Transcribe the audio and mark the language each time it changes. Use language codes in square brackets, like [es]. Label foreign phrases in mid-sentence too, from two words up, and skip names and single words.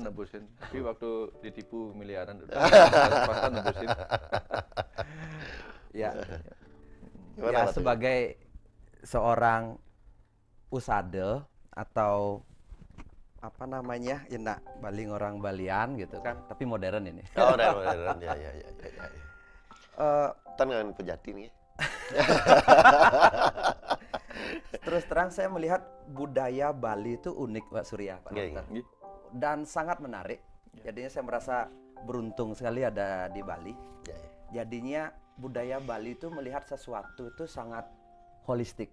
[id] nebusin, tapi waktu ditipu miliaran pas nebusin. Ya. Gimana, Ya Pak tuh? sebagai seorang usade atau apa namanya, ya nak baling orang Balian gitu kan, tapi modern ini. Oh, ya. Tan ngan Pejati nih. Terus terang saya melihat budaya Bali itu unik, Pak Surya, Pak Iya, Dokter. Dan sangat menarik. Jadinya saya merasa beruntung sekali ada di Bali. Jadinya budaya Bali itu melihat sesuatu itu sangat holistik.